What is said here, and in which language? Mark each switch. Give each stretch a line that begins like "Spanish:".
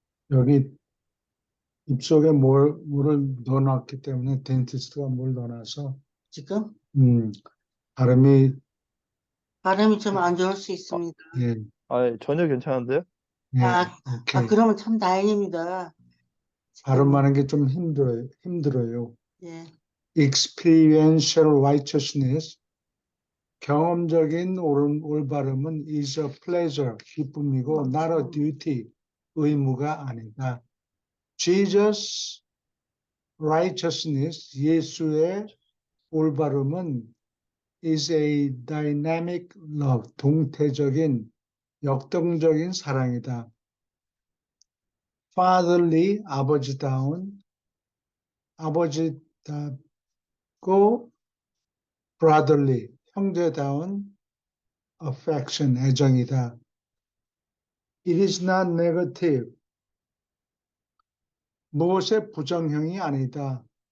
Korean: 여기 입속에 물을 넣어놨기 때문에 덴티스트가 물 넣어놔서 지금 발음이 발음이 좀 안 좋을 수 있습니다. 예, 전혀 괜찮은데요? 예, 아, 오케이. 그러면 참 다행입니다. 발음하는 게 좀 힘들어요. 예.
English: Experiential righteousness,
Korean: 경험적인 올바름은
English: is a pleasure,
Korean: 기쁨이고
English: not a duty,
Korean: 의무가 아니다.
English: Jesus righteousness,
Korean: 예수의 올바름은
English: is a dynamic love,
Korean: 동태적인 역동적인 사랑이다. Fatherly, 아버지다운, 아버지답고 brotherly, 형제다운 affection, 애정이다.
English: It is not negative,
Korean: 무엇의 부정형이 아니다.